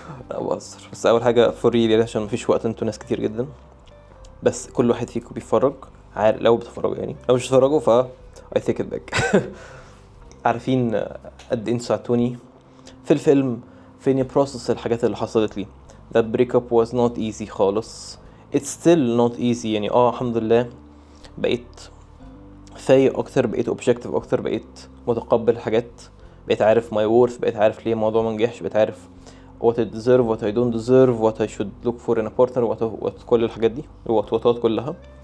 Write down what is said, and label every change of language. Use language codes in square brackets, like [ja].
[ar] لا بهزر، بس اول حاجه فوري عشان مفيش وقت، انتوا ناس كتير جدا. بس كل واحد فيكم بيتفرج، عارف لو بتتفرجوا، يعني لو مش بتتفرجوا ف [en] I take it back. [ar] عارفين قد ايه انتوا ساعدتوني في الفيلم، فين بروسس الحاجات اللي حصلت لي. [en] that breakup was not easy [ar] خالص. [en] it's still not easy [ar] يعني الحمد لله بقيت فايق اكتر، بقيت [en] objective [ar] اكتر، بقيت متقبل الحاجات، بقيت عارف [en] my worth، [ar] بقيت عارف ليه الموضوع منجحش، بقيت عارف [en] what I deserve what I don't deserve what I should look for in a partner what [ar] كل الحاجات دي وات كلها.